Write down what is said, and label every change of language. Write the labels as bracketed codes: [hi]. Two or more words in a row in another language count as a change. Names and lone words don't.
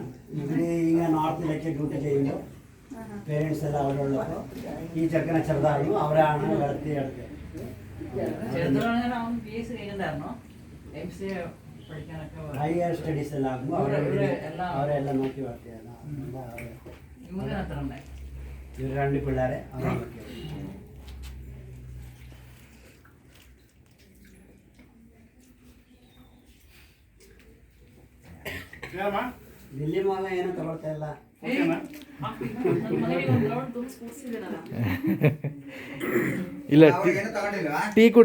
[ml] ഇവര് ഇങ്ങനെ നോർത്തിലൊക്കെ ഡ്യൂട്ടി ചെയ്യുമ്പോൾ പേരൻസ് എല്ലാം അവിടെ ഉള്ളപ്പോൾ ഈ ചെറുക്കനെ ചെറുതായിരുന്നു അവരാണ് വളർത്തിയെടുത്തത്. ഹയർ സ്റ്റഡീസ് എല്ലാം ആകുമ്പോൾ അവരെല്ലാം നോക്കി വളർത്തിയാണ്. ഇവർ രണ്ട് പിള്ളേരെ അവരെ നോക്കിയത്. [kn] ದಿಲ್ಲಿ ಮಗ ಏನು ತಗೊಳ್ತಾ ಇಲ್ಲ. ಇಲ್ಲ ಟೀ ಕುಡ್ದ